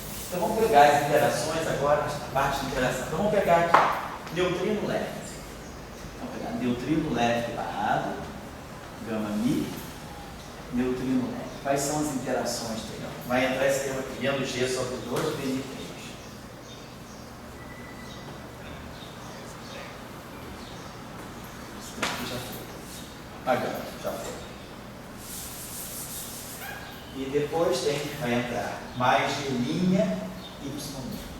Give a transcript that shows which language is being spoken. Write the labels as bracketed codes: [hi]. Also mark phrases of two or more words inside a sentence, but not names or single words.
[pt] Então vamos pegar as interações agora, a parte de interação. Então vamos pegar aqui, neutrino leve. Vamos pegar neutrino leve barrado, gama mi, neutrino leve. Quais são as interações dele? Vai entrar esse termo aqui, menos G sobre 2, BN3. Esse termo aqui já foi. A gama, já foi. E depois vai entrar mais G' Y'.